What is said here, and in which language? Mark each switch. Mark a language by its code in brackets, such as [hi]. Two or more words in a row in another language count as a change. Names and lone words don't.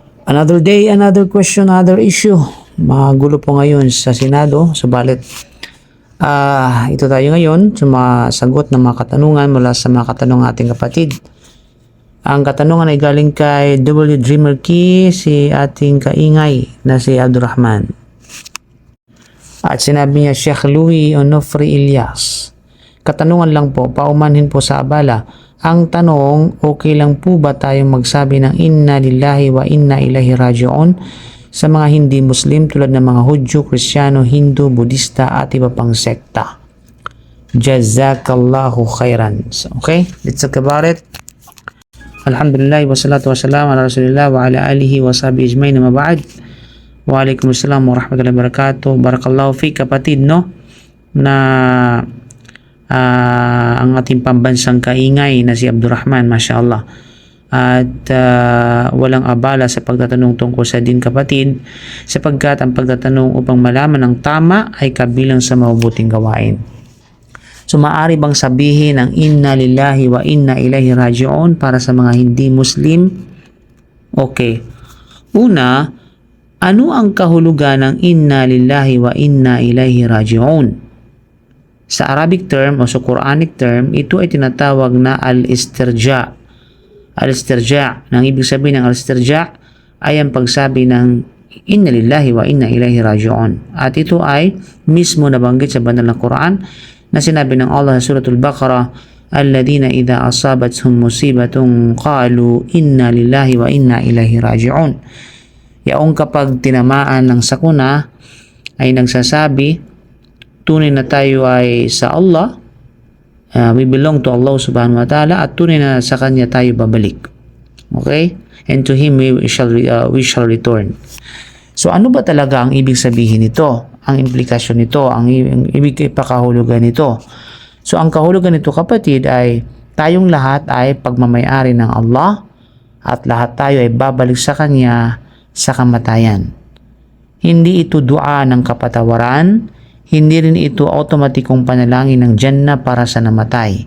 [en] Another day, another question, another issue. [tl] Magulo po ngayon sa Senado. Subalit, ito tayo ngayon sa mga sagot ng mga katanungan mula sa mga katanong ating kapatid. Ang katanungan ay galing kay W. Dreamer Key, si ating kaingay na si Abdurrahman. At sinabi niya, Sheikh Louis Onofre Ilyas. Katanungan lang po, paumanhin po sa abala. Ang tanong, okay lang po ba tayong magsabi ng [ar] إنا لله وإنا إليه راجعون [tl] sa mga hindi Muslim tulad ng mga Hudyo, Kristiyano, Hindu, Budista at iba pang sekta? [ar] جزاك الله خيرا. [en] So, okay, let's talk about it. [ar] الحمد لله والصلاة والسلام على رسول الله وعلى آله وصحبه أجمعين أما بعد. وعليكم السلام ورحمة الله وبركاته بارك الله في [tl] kapatid, no? Na ang ating pambansang kaingay na si Abdurrahman, mashallah. At walang abala sa pagtatanong tungkol sa din kapatid, sapagkat ang pagtatanong upang malaman ang tama ay kabilang sa mabubuting gawain. So maaari bang sabihin ang [ar] إنا لله وإنا إليه راجعون [tl] para sa mga hindi Muslim? Okay. Una, ano ang kahulugan ng [ar] إنا لله وإنا إليه راجعون? [tl] Sa [en] Arabic term [tl] o sa [en] Quranic term, [tl] ito ay tinatawag na al-istirja. Al-istirja, nang ibig sabihin ng al-istirja ay ang pagsabi ng [ar] إنا لله وإنا إليه راجعون. [tl] At ito ay mismo nabanggit sa banal na Quran na sinabi ng Allah sa suratul Baqarah, [ar] الذين إذا أصابتهم مصيبة قالوا إنا لله وإنا إليه راجعون. [tl] Yaong kapag tinamaan ng sakuna ay nagsasabi, tunay na tayo ay sa Allah, [en] we belong to Allah [ar] سبحانه وتعالى, [tl] at tunay na sa Kanya tayo babalik. Okay? [en] And to Him we shall return. [tl] So ano ba talaga ang ibig sabihin nito? Ang implikasyon nito, ang ibig ipakahulugan nito? So ang kahulugan nito kapatid ay tayong lahat ay pagmamayari ng Allah at lahat tayo ay babalik sa Kanya sa kamatayan. Hindi ito dua ng kapatawaran, hindi rin ito automatikong panalangin ng Jannah para sa namatay.